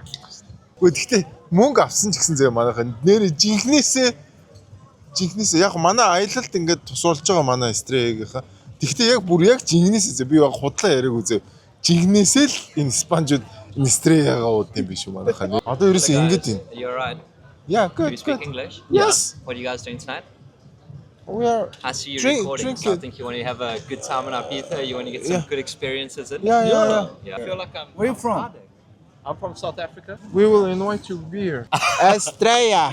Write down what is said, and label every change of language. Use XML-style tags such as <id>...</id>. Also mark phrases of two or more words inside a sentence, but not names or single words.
<mn>Гэхдээ мөнгө авсан ч гэсэн зөө манайхан нэр жинхнээсээ яг манай аялалд ингээд тусуулж байгаа манай Estrella-гийнхаа. Гэхдээ яг бүр яг жинхнээсээ би яг худлаа яриаг үзээ. Жинхнээсээ л энэ Испанчууд Estrella-гаа уудсан биш үү манайхан. Одоо ерөөсөө ингэж юм.</mn> <en>You're right. Yeah, good. Do you speak Good. English? Yes. What are you guys doing tonight? We are. I see you Drink- recording, drink so I it. think you want to have a good time in Ibiza. You want to get some Yeah. good experiences in. Yeah. Yeah. I feel like I'm. Where you from? I'm from South Africa. We will invite you beer. Estrella.</en>